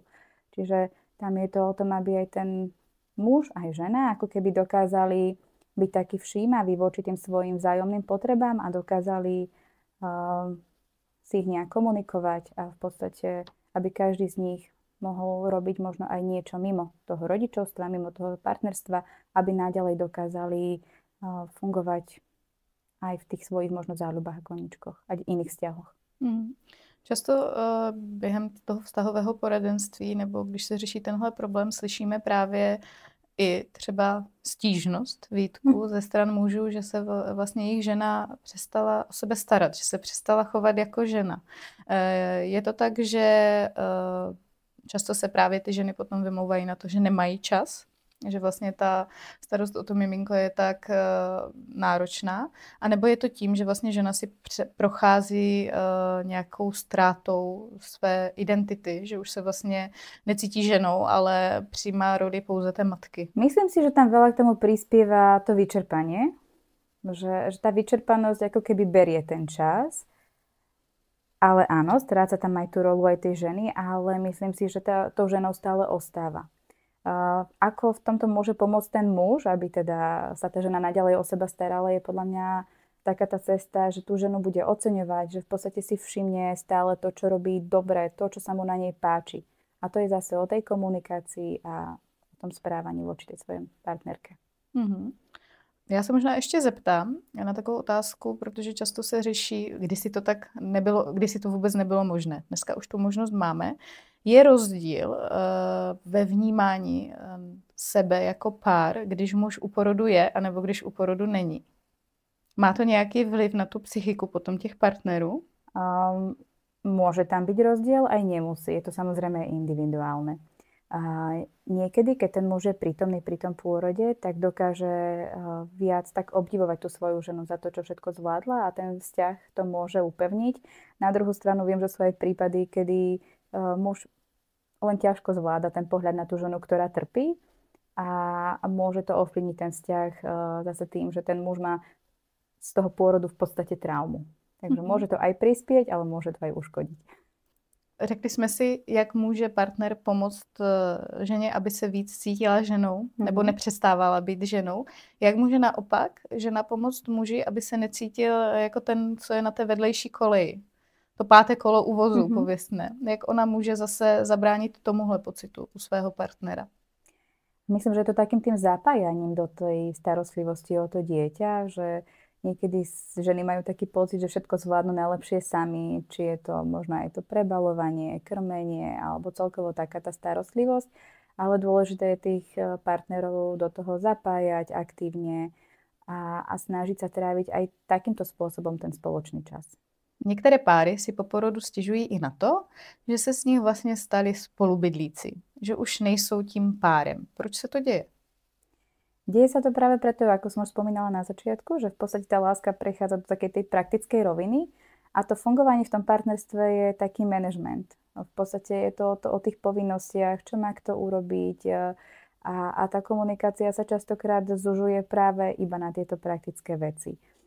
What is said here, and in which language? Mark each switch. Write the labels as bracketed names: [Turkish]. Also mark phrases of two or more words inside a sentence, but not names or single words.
[Slovak] Čiže tam je to o tom, aby aj ten muž, aj žena, ako keby dokázali byť takí všímaví voči tým svojim vzájomným potrebám a dokázali si ich nejak komunikovať a v podstate, aby každý z nich mohol robiť možno aj niečo mimo toho rodičovstva, mimo toho partnerstva, aby naďalej dokázali fungovať aj v tých svojich možno záľubách a koníčkoch a iných vzťahoch. [Czech] Často během toho vztahového poradenství nebo když se řeší tenhle problém, slyšíme právě i třeba stížnost, výtku ze stran mužů, že se vlastně jejich žena přestala o sebe starat, že se přestala chovat jako žena. Je to tak, že často se právě ty ženy potom vymlouvají na to, že nemají čas, že vlastně ta starost o to miminko je tak náročná, anebo je to tím, že vlastně žena si prochází nějakou ztrátou své identity, že už se vlastně necítí ženou, ale přijímá roli pouze té matky. [Slovak] Myslím si, že tam veľa k tomu prispieva to vyčerpanie, že tá vyčerpanosť ako keby berie ten čas. Ale áno, stráca tam aj tú rolu aj tej ženy, ale myslím si, že tou ženou stále ostáva. Ako v tomto môže pomôcť ten muž, aby teda sa tá žena naďalej o seba starala, je podľa mňa taká tá cesta, že tú ženu bude oceňovať, že v podstate si všimne stále to, čo robí dobre, to, čo sa mu na nej páči. A to je zase o tej komunikácii a o tom správaní voči tej svojej partnerke. [Czech] Já se možná ještě zeptám na takovou otázku, protože často se řeší, kdysi to tak nebylo, kdysi to vůbec nebylo možné. Dneska už tu možnost máme. Je rozdíl ve vnímání sebe jako pár, když muž u porodu je, anebo když u porodu není? Má to nějaký vliv na tu psychiku potom těch partnerů? [Slovak] Môže tam byť rozdiel, aj nemusí. Je to samozrejme individuálne. Niekedy, keď ten muž je prítomný pri tom pôrode, tak dokáže viac tak obdivovať tú svoju ženu za to, čo všetko zvládla a ten vzťah to môže upevniť. Na druhú stranu viem, že sú aj prípady, kedy muž len ťažko zvláda ten pohľad na tú ženu, ktorá trpí a môže to ovplyvniť ten vzťah zase tým, že ten muž má z toho pôrodu v podstate traumu. Takže môže to aj prispieť, ale môže to aj uškodiť. [Czech] Řekli jsme si, jak může partner pomoct ženě, aby se víc cítila ženou, nebo nepřestávala být ženou. Jak může naopak žena pomoct muži, aby se necítil jako ten, co je na té vedlejší koleji. To páté kolo u vozu, pověstné. Jak ona může zase zabránit tomuhle pocitu u svého partnera? [Slovak] Myslím, že je to takým tým zapájaním do tej starostlivosti o to dieťa, že niekedy ženy majú taký pocit, že všetko zvládnu najlepšie sami, či je to možno aj to prebalovanie, krmenie alebo celkovo taká tá starostlivosť, ale dôležité je tých partnerov do toho zapájať aktívne a snažiť sa tráviť aj takýmto spôsobom ten spoločný čas. [Czech] Některé páry si po porodu stěžují i na to, že se s nich vlastně stali spolubydlíci, že už nejsou tím párem. Proč se to děje? [Slovak] Deje sa to práve preto, ako som už spomínala na začiatku, že v podstate tá láska prechádza do takej tej praktickej roviny a to fungovanie v tom partnerstve je taký manažment. V podstate je to o tých povinnostiach, čo má kto urobiť a tá komunikácia sa častokrát zužuje práve iba na tieto praktické veci.